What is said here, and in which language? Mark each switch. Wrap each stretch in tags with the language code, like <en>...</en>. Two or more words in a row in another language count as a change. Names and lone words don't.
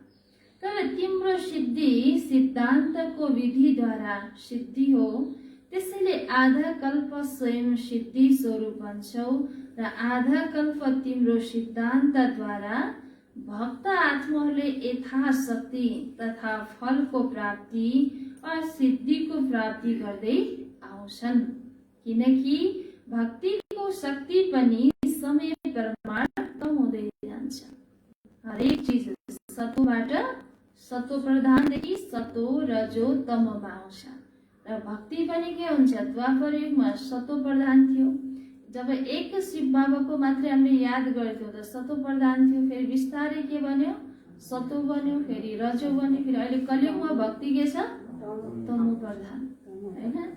<ne>तर तिम्रो सिद्धि सिद्धान्तको विधिद्वारा सिद्धि हो, त्यसैले आधा कल्प स्वयं सिद्धि स्वरूप बन्छौ र आधा कल्प तिम्रो सिद्धान्तद्वारा भक्त आत्माहरूले यथाशक्ति तथा फलको प्राप्ति वा सिद्धिको प्राप्ति गर्दै आउँछन्। किनकि भक्तिको शक्ति पनि समय प्रमाण कम हुँदै जान्छ। हरेक चिज सत्वबाट सत्व प्रधानदेखि सत्व रजो तममा आउँछ। र भक्ति पनि के हुन्छ, द्वापर युगमा सत्व प्रधान थियो। जब एक शिव बाबाको मात्रै हामीले याद गर्थ्यौँ त सत्व प्रधान थियो, फेरि बिस्तारै के बन्यो, सत्व बन्यो, फेरि रजो बन्यो, फेरि अहिले कलियुगमा भक्ति के छ, तमो प्रधान हैन।</ne>